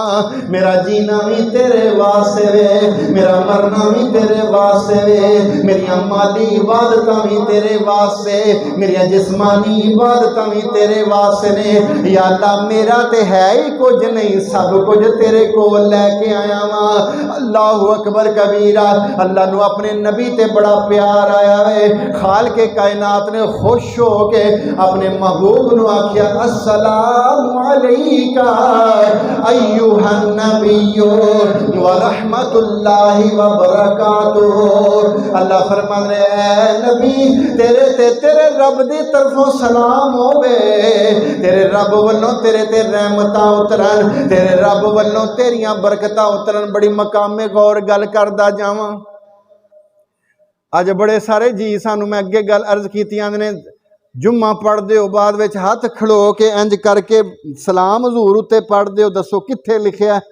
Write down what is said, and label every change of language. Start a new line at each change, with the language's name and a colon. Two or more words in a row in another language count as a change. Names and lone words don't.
Punjabi: میرا جینا بھی تیرے واسطے وے، میرا مرنا بھی تیرے واسطے وے، میریا مالی عبادت بھی تیرے واسطے، میریا جسمانی عبادت بھی تیرے واسطے نے. یا اللہ میرا تے ہے ہی کچھ نہیں، سب کچھ تیرے کول لیکے آیا وا.
Arabic: الله أكبر كبيرا.
Punjabi: اللہ نوں اپنے نبی تے بڑا پیار آیا وے. خال کے کائنات نے خوش ہو کے اپنے محبوب نوں آکھیا
Arabic: السلام عليك أيها النبي ورحمة الله وبركاته.
Punjabi: اللہ فرما رہے ہیں نبی تیرے تے تیرے رب دی طرفوں سلام ہووے، تیرے رب ولوں تیرے تے رحمتاں اترن، تیرے رب ولوں تیریاں برکتاں اترن. بڑی مقامے غور گل کردا جاواں۔ اج بڑے سارے جی سانوں میں اگے گل عرض کیتیاں نے جمعہ پڑھتے ہو بعد وچ ہتھ کھڑو کے انج کرکے سلام حضور اتے پڑھتے ہو، دسو کتھے لکھیا.